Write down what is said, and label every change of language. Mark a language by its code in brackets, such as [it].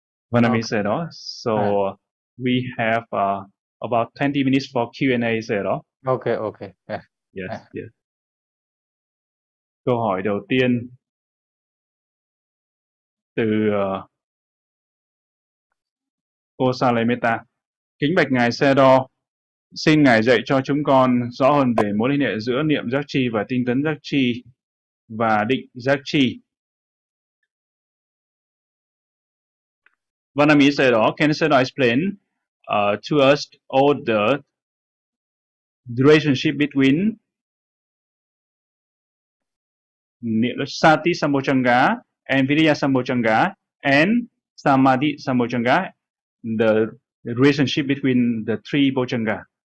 [en] When I said all, we have about 20 minutes for Q&A, said all. Okay, okay. Yes. [vi] Câu hỏi đầu tiên từ cô Salemeta. Kính bạch ngài Xe Đo, xin ngài dạy cho chúng con rõ hơn về mối liên hệ giữa niệm giác chi và tinh tấn giác chi và định giác chi. [en] Vanami said, oh, can Sena explain to us all the relationship between Sati Sambhojanga and Viriya Sambhojanga and Samadhi Sambhojanga, the relationship between the three Bojanga?